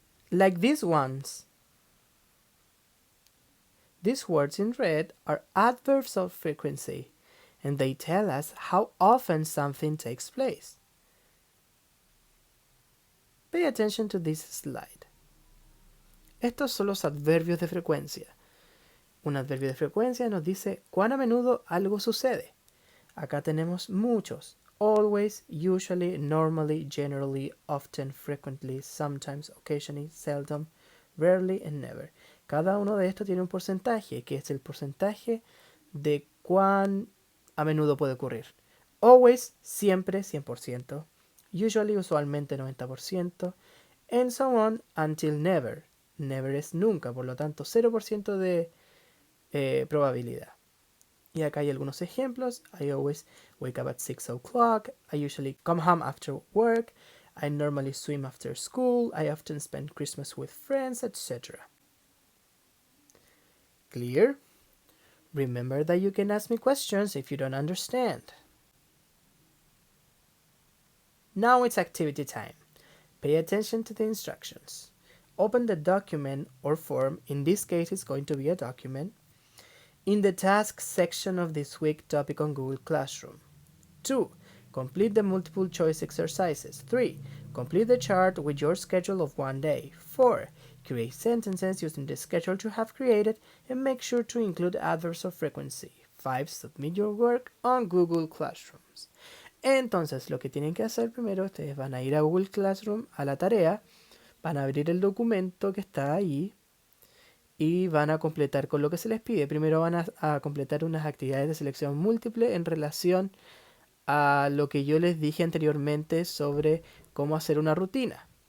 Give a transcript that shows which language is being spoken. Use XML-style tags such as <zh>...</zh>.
<en>Like these ones. These words in red are adverbs of frequency, and they tell us how often something takes place. Pay attention to this slide.</en> <es>Estos son los adverbios de frecuencia. Un adverbio de frecuencia nos dice cuán a menudo algo sucede. Acá tenemos muchos.</es> <en>Always, usually, normally, generally, often, frequently, sometimes, occasionally, seldom, rarely, and never.</en> <es>Cada uno de estos tiene un porcentaje, que es el porcentaje de cuán a menudo puede ocurrir.</es> <en>Always, siempre, 100%. Usually, usualmente, 90%. And so on, until never.</en> <es>Never es nunca, por lo tanto, 0% de probabilidad. Y acá hay algunos ejemplos.</es> <en>I always wake up at 6 o'clock. I usually come home after work. I normally swim after school. I often spend Christmas with friends, etc. Clear? Remember that you can ask me questions if you don't understand. Now it's activity time. Pay attention to the instructions. Open the document or form, in this case it's going to be a document, in the tasks section of this week topic on Google Classroom. 2. Complete the multiple choice exercises. 3. Complete the chart with your schedule of one day. 4. Create sentences using the schedule you have created and make sure to include adverbs of frequency. 5. Submit your work on Google Classrooms.</en> <es>Entonces, lo que tienen que hacer primero, ustedes van a ir a Google Classroom, a la tarea, van a abrir el documento que está ahí y van a completar con lo que se les pide. Primero van a completar unas actividades de selección múltiple en relación a lo que yo les dije anteriormente sobre cómo hacer una rutina.</es>